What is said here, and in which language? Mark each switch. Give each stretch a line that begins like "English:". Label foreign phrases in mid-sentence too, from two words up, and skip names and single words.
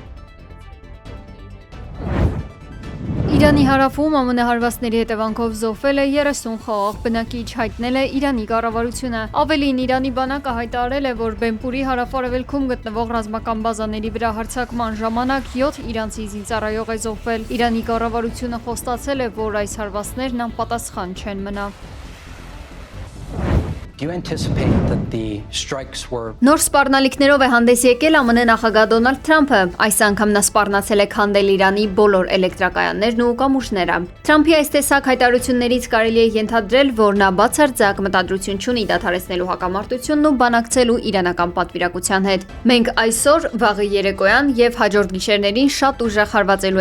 Armenian: Իրանի հարավում ԱՄՆ հարվածների հետևանքով զոհվել է 30 խաղաղ բնակիչ, հայտնել է Իրանի կառավարությունը։ Ավելին, Իրանի բանակը հայտարարել է, որ Բենպուրի հարավ-արևելքում գտնվող ռազմական բազաների վրա հարձակման ժամանակ 7 իրանցի զինծառայող է զոհվել։ Իրանի կառավարությունը խոստացել է, որ այս հարվածներն անպատասխան չեն մնա։
English: Do you anticipate that the strikes were
Armenian: Նոր սպառնալիքներով է հանդես եկել ԱՄՆ նախագահ Դոնալդ Թրամփը։ Այս անգամ նա սպառնացել է քանդել Իրանի բոլոր էլեկտրակայաններն ու կամուրջները։ Թրամփի այս տեսակ հայտարարություններից կարելի է ենթադրել, որ նա բացարձակ մտադրություն չունի դադարեցնելու հակամարտությունն ու բանակցելու իրանական պատվիրակության հետ։ Մենք այսօր, վաղը երեկոյան եւ հաջորդ գիշերներին շատ ուժեղ հարվածելու